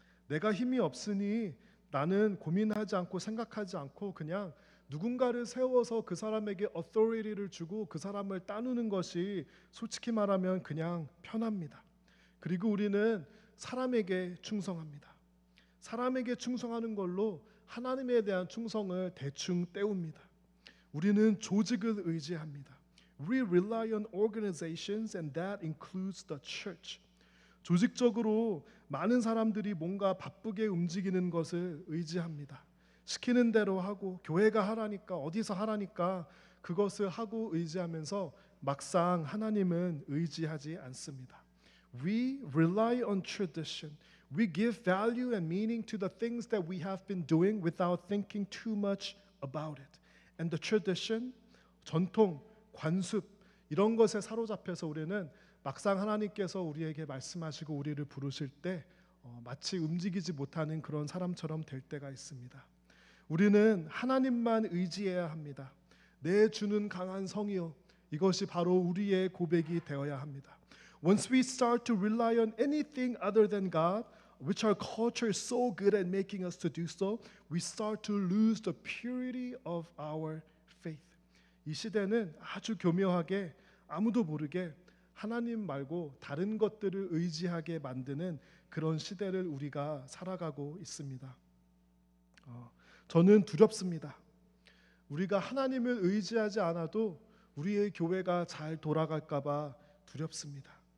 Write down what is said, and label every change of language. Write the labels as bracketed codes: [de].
[ko] 내가 힘이 없으니 나는 고민하지 않고 생각하지 않고 그냥 누군가를 세워서 그 사람에게 authority를 주고 그 사람을 따르는 것이 솔직히 말하면 그냥 편합니다. 그리고 우리는 사람에게 충성합니다. 사람에게 충성하는 걸로 하나님에 대한 충성을 대충 때웁니다. 우리는 조직을 의지합니다. [en] We rely on organizations and that includes the church. [ko] 조직적으로 많은 사람들이 뭔가 바쁘게 움직이는 것을 의지합니다. 시키는 대로 하고 교회가 하라니까 어디서 하라니까 그것을 하고 의지하면서 막상 하나님은 의지하지 않습니다. [en] We rely on tradition. We give value and meaning to the things that we have been doing without thinking too much about it. And the tradition, [ko] 전통, 관습 이런 것에 사로잡혀서 우리는 막상 하나님께서 우리에게 말씀하시고 우리를 부르실 때 마치 움직이지 못하는 그런 사람처럼 될 때가 있습니다. 우리는 하나님만 의지해야 합니다. 내 주는 강한 성이요. 이것이 바로 우리의 고백이 되어야 합니다. [en] Once we start to rely on anything other than God, which our culture is so good at making us to do so, we start to lose the purity of our faith. [ko] 이 시대는 아주 교묘하게 아무도 모르게 하나님 말고 다른 것들을 의지하게 만드는 그런 시대를 우리가 살아가고 있습니다. 저는 두렵습니다. 우리가 하나님을 의지하지 않아도 우리의 교회가 잘 돌아갈까 봐 두렵습니다.